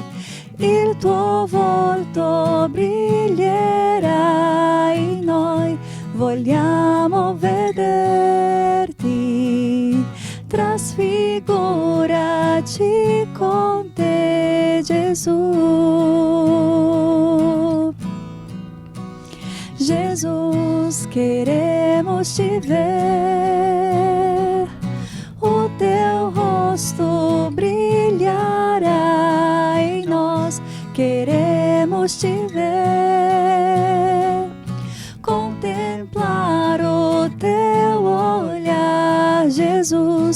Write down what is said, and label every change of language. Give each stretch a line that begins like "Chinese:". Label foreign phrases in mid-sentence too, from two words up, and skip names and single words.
Italian: Il tuo volto brillerà e noi vogliamo vederti. Trasfiguraci con te, Gesù.
Portuguese: Jesus, queremos te ver, o teu rosto brilhará em nós. Queremos te ver, contemplar o teu olhar, Jesus.